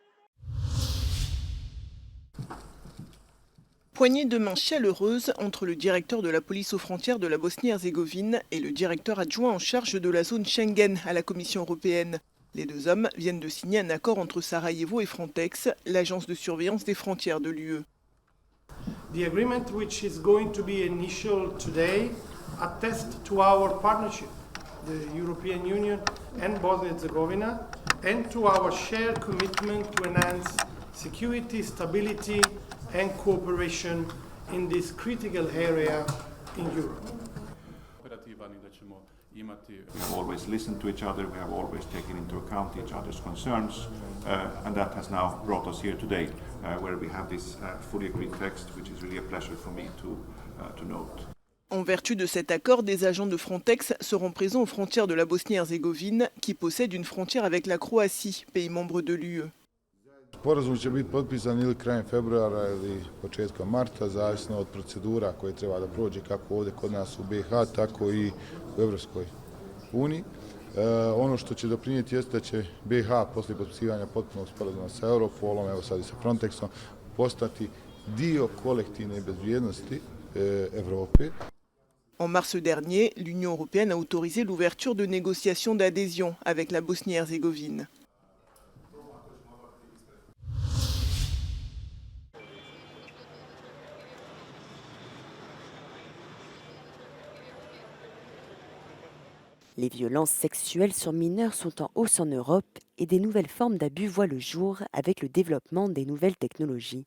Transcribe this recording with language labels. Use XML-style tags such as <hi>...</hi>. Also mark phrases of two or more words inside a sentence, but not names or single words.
<fr>Poignée de main chaleureuse entre le directeur de la police aux frontières de la Bosnie-Herzégovine et le directeur adjoint en charge de la zone Schengen à la Commission européenne. Les deux hommes viennent de signer un accord entre Sarajevo et Frontex, l'agence de surveillance des frontières de l'UE.</fr> <en>The agreement, which is going to be initial today, attests to our partnership, the European Union and Bosnia-Herzegovina, and to our shared commitment to enhance security, stability and cooperation in this critical area in Europe. We have always listened to each other, we have always taken into account each other's concerns, and that has now brought us here today, where we have this fully agreed text, which is really a pleasure for me to note.</en> <fr>En vertu de cet accord, des agents de Frontex seront présents aux frontières de la Bosnie-Herzégovine, qui possède une frontière avec la Croatie, pays membre de l'UE.</fr> <sr>Sporazum će biti potpisan ili krajem februara ili početkom marta, zavisno od procedura koje treba da prođe kako ovdje kod nas u BiH, tako i u Evropskoj uniji. Ono što će doprinijeti jeste da će BiH poslije potpisivanja potpunog sporazuma sa Europolom, evo sad i sa Frontexom, postati dio kolektivne bezbjednosti Evrope.</sr> <fr>En mars dernier, l'Union européenne a autorisé l'ouverture de négociations d'adhésion avec la Bosnie-Herzégovine. Les violences sexuelles sur mineurs sont en hausse en Europe et des nouvelles formes d'abus voient le jour avec le développement des nouvelles technologies.</fr>